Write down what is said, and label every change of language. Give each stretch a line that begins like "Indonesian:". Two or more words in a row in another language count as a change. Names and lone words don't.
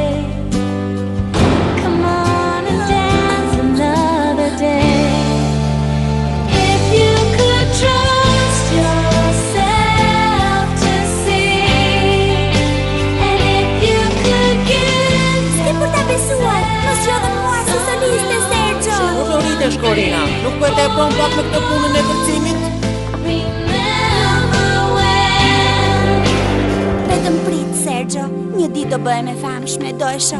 English: Come on and dance another day. If you could trust yourself to see, and if you could give.
Albanian: S'ke për ta besuar, mos lodhën mua si soliste, Sergio. Ku do rritesh, Korina? Nuk po e tepron pak me këtë punën e këndimit? Vetëm prit, Sergio. Një ditë do bëhem e famshme, do e shohësh.